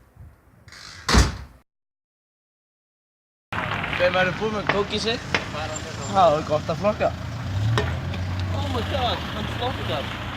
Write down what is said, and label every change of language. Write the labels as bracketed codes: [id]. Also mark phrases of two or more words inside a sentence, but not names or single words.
[is] Þegar maður er búinn með kók í sig, þá er gott að flokka. [en] Oh my god, [is] hann flokkað.